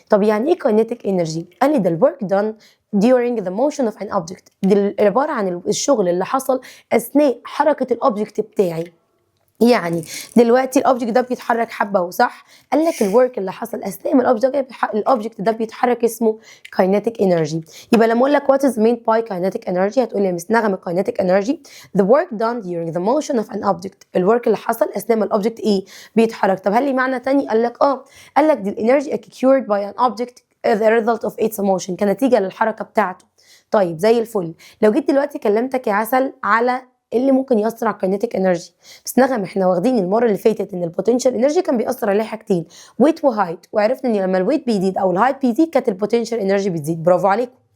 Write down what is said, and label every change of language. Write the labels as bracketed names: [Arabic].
[Arabic] طب يعني ايه كاينيتيك انرجي؟ قال لي ده الورك دان [English] during the motion of an object، [Arabic] دي عباره عن الشغل اللي حصل اثناء حركه الاوبجكت بتاعي. يعني دلوقتي الاوبجكت ده بيتحرك حبه وصح، قال لك الورك اللي حصل اثناء ما الاوبجكت ده بيتحرك اسمه كاينيتيك انرجي. يبقى لما اقول لك [English] what is meant by kinetic energy، [Arabic] هتقول لي مس نغمه [English] kinetic energy the work done during the motion of an object، [Arabic] الورك اللي حصل اثناء ما الاوبجكت ايه؟ بيتحرك. طب هل لي معنى تاني؟ قال لك قال لك دي الانرجي [English] occurred by an object as a result of its motion، [Arabic] كنتيجه للحركه بتاعته. طيب زي الفل. لو جيت دلوقتي كلمتك يا عسل على اللي ممكن يأثر على الكاينيتيك انرجي، بس نغم احنا واخدين المره اللي فاتت ان البوتنشال انرجي كان بيأثر عليه حاجتين، ويت وهايت، وعرفنا ان لما الويت بيزيد او الهايت بيزيد كانت البوتنشال انرجي بتزيد. برافو عليكم.